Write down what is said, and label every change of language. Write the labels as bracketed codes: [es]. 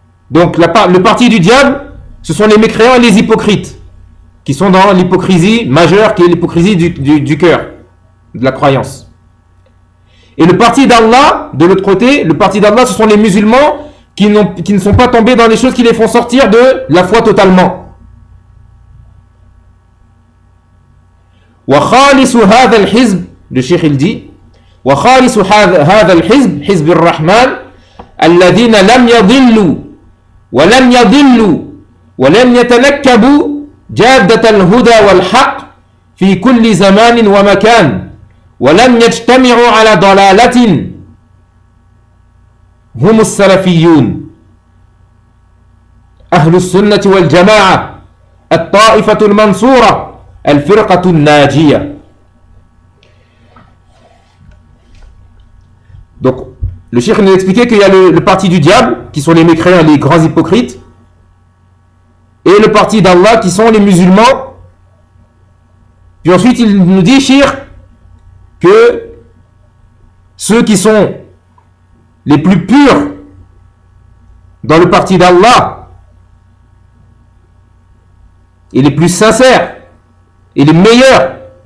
[fr] Donc le parti du diable, ce sont les mécréants et les hypocrites qui sont dans l'hypocrisie majeure, qui est l'hypocrisie du cœur, de la croyance. Et le parti d'Allah, de l'autre côté, le parti d'Allah, ce sont les musulmans qui ne sont pas tombés dans les choses qui les font sortir de la foi totalement. [ar] Wa khalisu hadha al-hizb, [fr] le cheikh il dit, [ar] wa khalisu hadha al-hizb, hizb ar-Rahman, alladhina lam yadhillu ولم يضلوا ولم يتنكبوا جادة الهدى والحق في كل زمان ومكان ولم يجتمعوا على ضلالة هم السلفيون أهل السنة والجماعة الطائفة المنصورة الفرقة الناجية. [fr] Donc, le cheikh nous expliquait qu'il y a le parti du diable, qui sont les mécréants, les grands hypocrites, et le parti d'Allah, qui sont les musulmans. Puis ensuite, il nous dit, cheikh, que ceux qui sont les plus purs dans le parti d'Allah, et les plus sincères, et les meilleurs,